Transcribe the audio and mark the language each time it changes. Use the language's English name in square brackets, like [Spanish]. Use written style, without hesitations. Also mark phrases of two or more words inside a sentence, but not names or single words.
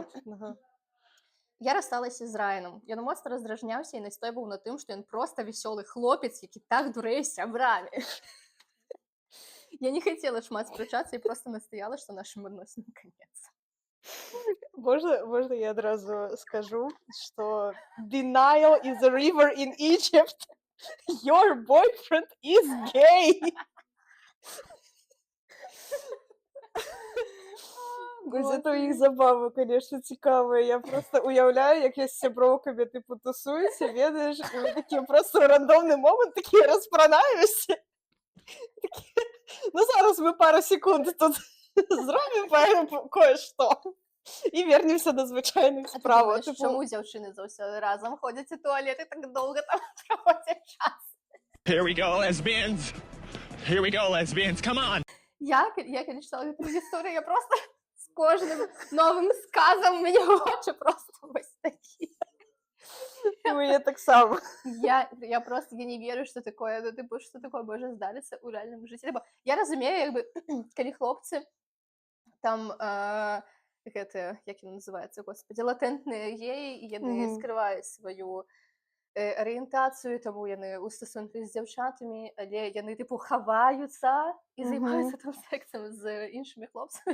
[Belarusian] Я рассталася з Райаном. Ён моцна раздражняўся і настойваў на тым, што ён проста весёлы хлопец, які так дурэе з сябрамі. Я не хацела шмат спрачацца і проста настаяла, што нашым адносінам канец. Можна я адразу скажу, што [English] denial is a river in Egypt. Your boyfriend is gay. [Belarusian] Гэта ў іх забава, конечно, цікавая. Я просто уяўляю, як я з сяброўкамі тыпу тусуюся, ведаеш, і мы такія просто ў рандомны момант такія распранаюся. Ну зараз мы пару секунд тут зробім кое-што. І вернемся до звычайных справ. А ты думаеш, чаму дзяўчыны заўсёды разам ходзяць у туалет і так доўга там праводзяць час? [English] Here we go, lesbians. Here we go, lesbians. Come on. [Belarusian] Я калі чытала гэту гісторыю, я просто з кожным новым сказам у мяне вочы просто вось такі. У мяне таксама. Я просто не веру, што такое, ну тыпу, што такое можа здарыцца ў рэальным жыцці. Я разумею, як бы, калі хлопцы там гэтыя, як яны называюцца, господі, латэнтныя геі, і яны скрываюць сваю арыентацыю, таму яны ў стасунках з дзяўчатамі, але яны тыпу хаваюцца і займаюцца там сексам з іншымі хлопцамі.